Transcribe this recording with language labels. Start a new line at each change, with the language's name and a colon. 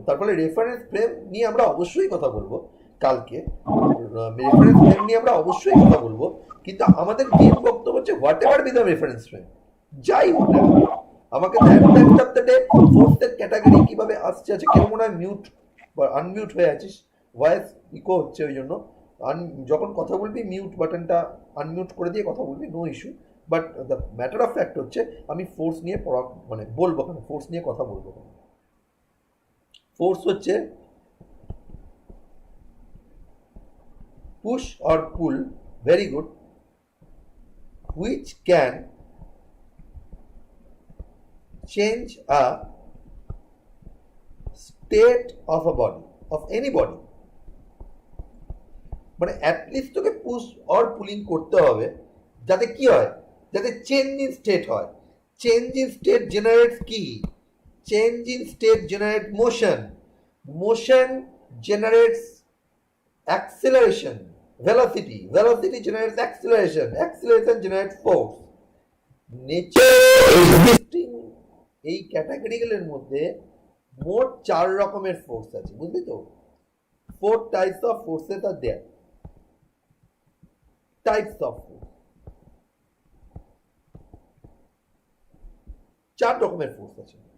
Bangla: তারপরে reference frame নিয়ে আমরা অবশ্যই কথা বলবো কালকে, রেফারেন্স ফ্রেম নিয়ে আমরা অবশ্যই কথা বলবো, কিন্তু আমাদের মেন বক্তব্য হচ্ছে
English: whatever be the reference frame,
Bangla: যাই হোক না আমাকে ফোর্সের ক্যাটাগরি কিভাবে আসছে। আছে কেউ মনে হয় মিউট বা আনমিউট হয়ে আছিস, ভয়েস ইকো হচ্ছে, ওই জন্য যখন কথা বলবি মিউট বাটনটা আনমিউট করে দিয়ে কথা বলবি, no issue.
English: but the matter of fact
Bangla: হচ্ছে আমি ফোর্স নিয়ে পড়া মানে বলবো কেন, ফোর্স নিয়ে কথা বলবো কেন। ফোর্স হচ্ছে
English: Push or pull, very good, which can change a state of a body, of any body.
Bangla: মানে অ্যাটলিস্ট তোকে পুশ অর পুলিং করতে হবে যাতে কি হয়, যাতে চেঞ্জ ইন স্টেট হয়।
English: Change in state generates কি? Change in state generate motion, motion generates acceleration, velocity generates acceleration generates force. Nature existing
Bangla: এই ক্যাটাগরিগুলোর মধ্যে মোট 4 রকমের ফোর্স আছে, বুঝলি তো?
English: 4 types of forces are there. Types of force,
Bangla: 4 রকমের ফোর্স আছে।